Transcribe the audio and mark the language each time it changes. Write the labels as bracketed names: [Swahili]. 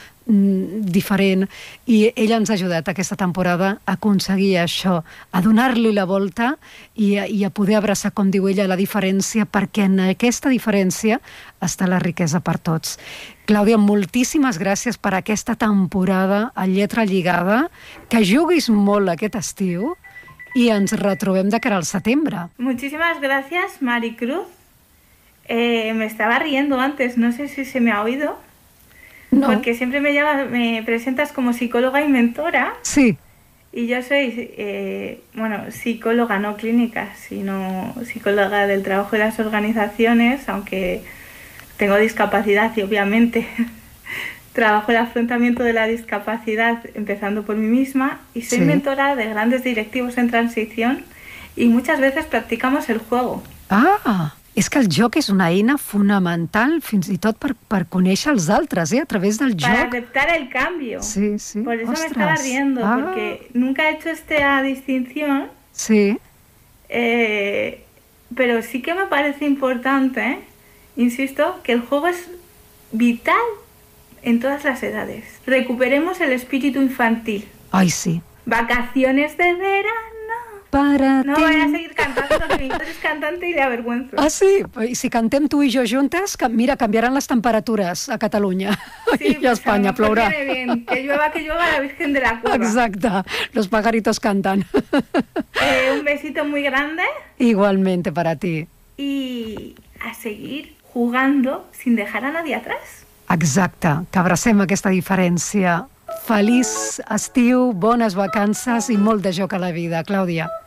[Catalan] diferent, i ella ens ha ajudat aquesta temporada a aconseguir això, a donar-li la volta i a poder abraçar, com diu ella, la diferència, perquè en aquesta diferència està la riquesa per tots. Clàudia, moltíssimes gràcies per aquesta temporada a Lletra Lligada, que juguis molt aquest estiu i ens retrobem de cara al setembre. Moltíssimes gràcies, Maricruz. [Spanish] Me estaba riendo antes, no sé si se me ha oído. No. Porque siempre me presentas como psicóloga y mentora. Sí. Y yo soy, psicóloga, no clínica, sino psicóloga del trabajo y las organizaciones, aunque tengo discapacidad y obviamente trabajo el afrontamiento de la discapacidad empezando por mí misma. Y soy mentora de grandes directivos en transición y muchas veces practicamos el juego. ¡Ah! [Catalan] És que el joc és una eina fonamental, fins i tot per conèixer els altres, a través del joc. [Spanish] Para aceptar el cambio. Sí, sí. Por eso [Catalan] ostres. [Spanish] Me estaba riendo, ah. Porque nunca he hecho esta distinción. Sí. Pero sí que me parece importante, ¿eh? insisto, que el juego es vital en todas las edades. Recuperemos el espíritu infantil. Ay, sí. Vacaciones de verano. Para no ti. No voy a seguir cantando, porque eres cantante y le avergüenzo. Ah, sí. Y si cantem tú y yo juntas, mira, cambiarán las temperaturas a Cataluña. Sí, y a España, pues, plourà. Viene bien. Que llueva la Virgen de la Cueva. Exacte. Los pajaritos cantan. Un besito muy grande. Igualmente para ti. Y a seguir jugando sin dejar a nadie atrás. [Catalan] Exacte, que abracem aquesta diferència. Feliç estiu, bones vacances i molt de joc a la vida, Clàudia.